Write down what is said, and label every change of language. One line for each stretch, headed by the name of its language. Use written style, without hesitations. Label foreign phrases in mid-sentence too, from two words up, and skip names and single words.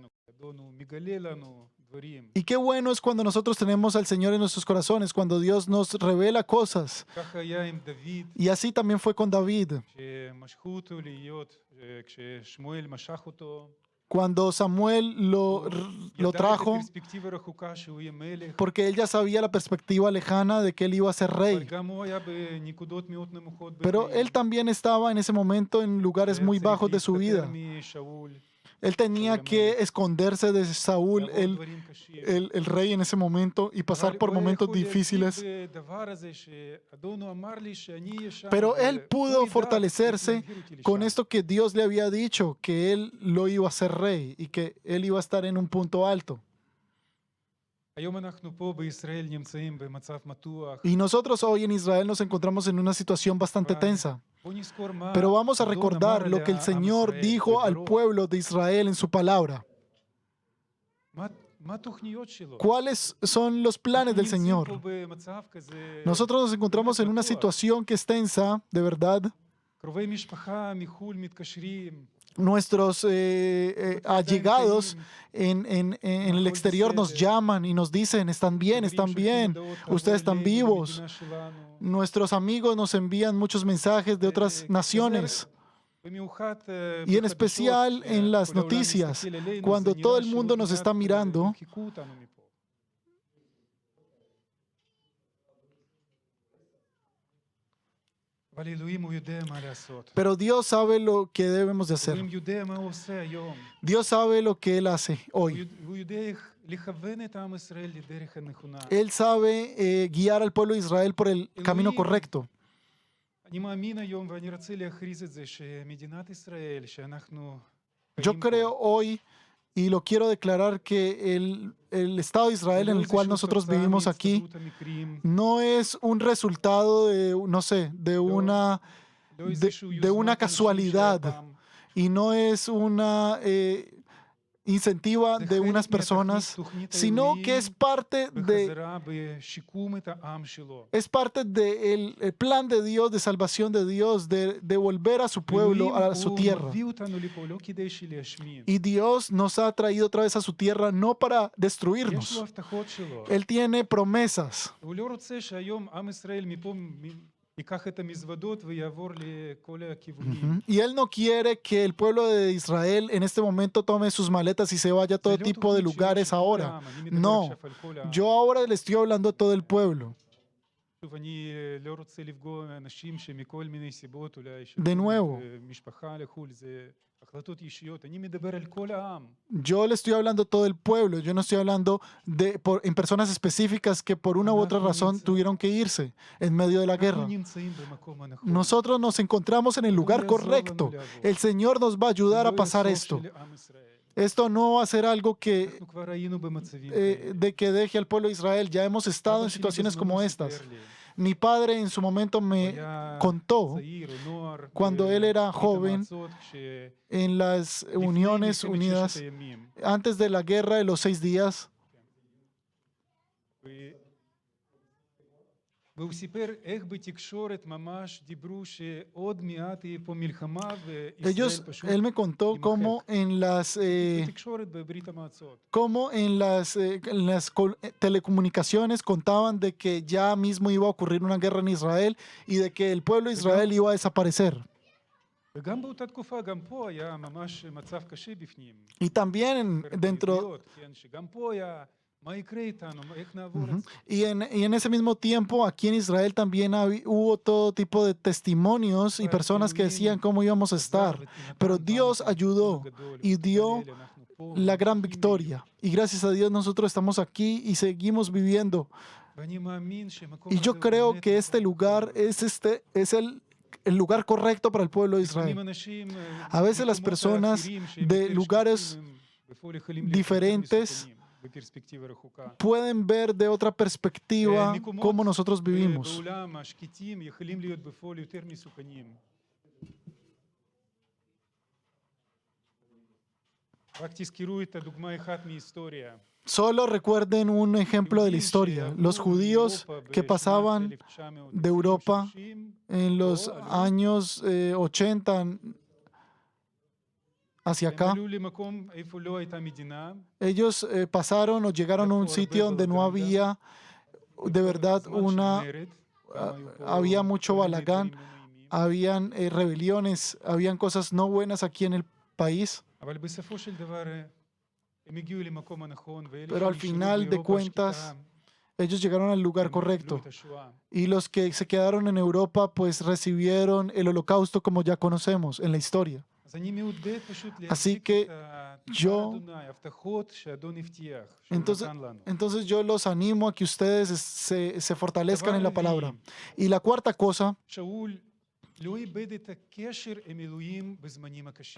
Hebrew: אדון הוא מגלה לנו דברים.
Spanish: Y qué bueno es cuando nosotros tenemos al Señor en nuestros corazones, cuando Dios nos revela cosas.
Hebrew: ככה היה עם דוד,
Spanish: Y así también fue con David.
Hebrew: שמשכו אותו להיות, כששמואל משך אותו.
Spanish: Cuando Samuel lo
Hebrew: ידע את
Spanish: trajo,
Hebrew: הפרספקטיבה הרחוקה שהוא יהיה מלך,
Spanish: porque él ya sabía la perspectiva lejana de que él iba a ser
Hebrew: אבל
Spanish: rey.
Hebrew: גם הוא היה בנקודות מאוד נמוכות
Spanish: Pero él también estaba en ese momento en lugares muy bajos de su vida.
Hebrew: משאול,
Spanish: Él tenía que esconderse de Saúl,
Hebrew: לעבור דברים קשים.
Spanish: el rey en ese momento, y pasar por momentos difíciles.
Hebrew: בדבר הזה שאדון הוא אמר לי שאני אהיה שם,
Spanish: Pero él
Hebrew: והוא
Spanish: pudo
Hebrew: ידע
Spanish: fortalecerse
Hebrew: איך להעביר אותי
Spanish: con
Hebrew: לשם.
Spanish: esto que Dios le había dicho, que él lo iba a ser rey y que él iba a estar en un punto alto.
Hebrew: היום אנחנו פה בישראל נמצאים במצב מתוח.
Spanish: Y nosotros hoy en Israel nos encontramos en una situación bastante tensa.
Hebrew: בוא נזכור מה
Spanish: Pero vamos a
Hebrew: אדון
Spanish: recordar
Hebrew: אמר
Spanish: lo que el
Hebrew: לעם
Spanish: Señor
Hebrew: ישראל
Spanish: dijo al
Hebrew: בדברו.
Spanish: pueblo de Israel en su palabra.
Hebrew: מה התוכניות שלו?
Spanish: ¿Cuáles son los planes del
Hebrew: אנחנו
Spanish: Señor?
Hebrew: נמצאים פה במצב כזה,
Spanish: Nosotros nos encontramos en una situación que es tensa, de verdad.
Hebrew: קרובי משפחה מחו"ל מתקשרים,
Spanish: Nuestros allegados en el exterior nos llaman y nos dicen, están bien, ustedes están vivos.
Hebrew: למדינה שלנו.
Spanish: Nuestros amigos nos envían muchos mensajes de otras naciones.
Hebrew: במיוחד,
Spanish: Y en
Hebrew: בחדשות,
Spanish: especial en las
Hebrew: כל העולם
Spanish: noticias,
Hebrew: מסתכל עלינו,
Spanish: cuando
Hebrew: זה
Spanish: todo
Hebrew: נראה
Spanish: el mundo
Hebrew: שעוד
Spanish: nos
Hebrew: מעט,
Spanish: está mirando.
Hebrew: ימחקו אותנו מפה. אבל אלוהים הוא יודע מה לעשות.
Spanish: Pero Dios sabe lo que debemos de hacer.
Hebrew: אלוהים יודע מה הוא עושה היום.
Spanish: Dios sabe lo que Él hace
Hebrew: הוא
Spanish: hoy.
Hebrew: הוא יודע איך לכוון את עם ישראל לדרך הנכונה.
Spanish: Él sabe guiar al pueblo de Israel por el camino correcto.
Hebrew: אני מאמין היום ואני רוצה להכריז את זה שמדינת ישראל, שאנחנו
Spanish: Yo
Hebrew: חיים פה,
Spanish: creo hoy, y lo quiero declarar, que el Estado de Israel en el cual nosotros vivimos aquí no es un resultado de, no sé, de una casualidad, y no es una incentiva de unas personas, sino que es parte del plan de Dios, de salvación de Dios, de volver a su pueblo, a su tierra. Y Dios nos ha traído otra vez a su tierra no para destruirnos. Él tiene promesas.
Hebrew: הוא לא רוצה שהיום עם ישראל מפה ייקח את המזוודות ויעבור לכל הכיוונים.
Spanish: Y Él no quiere que el pueblo de Israel en este momento tome sus maletas y se vaya a todo
Hebrew: זה לא
Spanish: tipo de
Hebrew: תוכנית
Spanish: lugares
Hebrew: של
Spanish: ahora.
Hebrew: כולם, אני מדבר
Spanish: No,
Hebrew: עכשיו על כל העם.
Spanish: yo ahora le estoy hablando a todo el pueblo.
Hebrew: שוב, אני לא רוצה לפגוע אנשים שמכל מיני סיבות אולי
Spanish: De nuevo.
Hebrew: משפחה לחו"ל, זה החלטות אישיות, אני מדבר על כל העם.
Spanish: Yo le estoy hablando a todo el pueblo, yo no estoy hablando en personas específicas que por una u otra razón tuvieron que irse en medio de la
Hebrew: אנחנו
Spanish: guerra.
Hebrew: נמצאים במקום הנכון.
Spanish: Nosotros nos encontramos en el lugar correcto. El Señor nos va a ayudar a
Hebrew: זה לא
Spanish: pasar
Hebrew: הסוף
Spanish: esto.
Hebrew: של עם ישראל.
Spanish: Esto no va a ser algo que,
Hebrew: אנחנו כבר היינו במצבים כאלה.
Spanish: de que deje al pueblo de Israel. Ya hemos estado en
Hebrew: אבא שלי
Spanish: situaciones
Hebrew: בזמנו
Spanish: como
Hebrew: סיפר
Spanish: estas.
Hebrew: לי,
Spanish: Mi padre en su momento
Hebrew: הוא
Spanish: me
Hebrew: היה
Spanish: contó
Hebrew: צעיר או נוער
Spanish: cuando él era
Hebrew: בברית
Spanish: joven,
Hebrew: המועצות,
Spanish: en las
Hebrew: לפני
Spanish: Uniones
Hebrew: מלחמת
Spanish: Unidas,
Hebrew: ששת הימים.
Spanish: antes de la guerra de los 6 días,
Hebrew: והוא סיפר איך בתקשורת ממש דיברו שעוד מעט תהיה פה מלחמה וישראל פשוט
Spanish: él me contó cómo
Hebrew: בתקשורת בברית המועצות.
Spanish: en las telecomunicaciones contaban de que ya mismo iba a ocurrir una guerra en Israel y de que el pueblo de Israel iba a desaparecer.
Hebrew: וגם באותה תקופה, גם פה היה ממש מצב קשה בפנים.
Spanish: Y también dentro,
Hebrew: בעבריות, כן, שגם פה היה, מה יקרה איתנו, איך נעבור את זה?
Spanish: y en ese mismo tiempo aquí en Israel también hubo todo tipo de testimonios y personas que decían cómo íbamos a estar. Pero Dios ayudó y dio la gran victoria. Y gracias a Dios nosotros estamos aquí y seguimos viviendo.
Hebrew: ואני מאמין שהמקום
Spanish: Y
Hebrew: הזה
Spanish: yo
Hebrew: הוא
Spanish: creo
Hebrew: באמת
Spanish: que este
Hebrew: מקום
Spanish: lugar es el lugar correcto para el pueblo de
Hebrew: לפעמים
Spanish: Israel.
Hebrew: אנשים,
Spanish: A veces las
Hebrew: במקומות
Spanish: personas
Hebrew: האחרים שהם
Spanish: de
Hebrew: יותר
Spanish: lugares
Hebrew: שקטים, הם בפועל יכולים להיות יותר
Spanish: diferentes
Hebrew: מסוכנים בפרספקטיבה רחוקה.
Spanish: pueden ver de otra perspectiva
Hebrew: מקומות
Spanish: cómo nosotros vivimos.
Hebrew: בעולם השקטים יכולים להיות בפועל יותר מסוכנים. רק תזכרו את הדוגמה אחת מההיסטוריה.
Spanish: Solo recuerden un ejemplo de la historia. Los judíos que pasaban de Europa en los años 80 hacia acá,
Hebrew: הם עלו למקום איפה לא הייתה מדינה,
Spanish: ellos pasaron o llegaron a un sitio donde no había de verdad
Hebrew: בזמן של מרד, גם היו פה
Spanish: había mucho
Hebrew: כל מיני
Spanish: balagán,
Hebrew: דברים לא נעימים.
Spanish: habían rebeliones, habían cosas no buenas aquí en el país,
Hebrew: אבל בסופו של דבר הם הגיעו למקום הנכון, ואלה
Spanish: pero al
Hebrew: שנשארו
Spanish: final de
Hebrew: באירופה
Spanish: cuentas
Hebrew: השקטה,
Spanish: ellos llegaron al lugar
Hebrew: הם קיבלו
Spanish: correcto.
Hebrew: את השואה.
Spanish: Y los que se quedaron en Europa pues recibieron el holocausto como ya conocemos en la historia.
Hebrew: אז אני מעודד פשוט
Spanish: Así
Hebrew: להחזיק
Spanish: que
Hebrew: את
Spanish: yo-
Hebrew: דבר אדוני, ההבטחות שהאדון הבטיח, שהוא
Spanish: Entonces,
Hebrew: נתן לנו.
Spanish: entonces yo los animo a que ustedes se fortalezcan en la palabra. Y la cuarta cosa,
Hebrew: שאול לא איבד את הקשר עם אלוהים בזמנים הקשים.